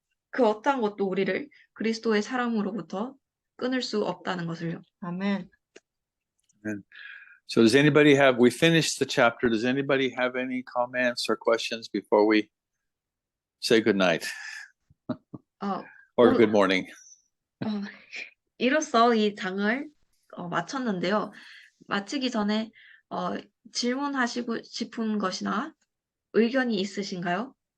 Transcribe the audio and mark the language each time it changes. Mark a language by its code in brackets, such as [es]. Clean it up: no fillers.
[ko] 그 어떠한 것도 우리를 그리스도의 사랑으로부터 끊을 수 없다는 것을요. 아멘. [en] Amen. So we finished the chapter. Does anybody have any comments or questions before we say good night or good morning? [ko] 이로써 이 장을 마쳤는데요. 마치기 전에 질문하시고 싶은 것이나 의견이 있으신가요?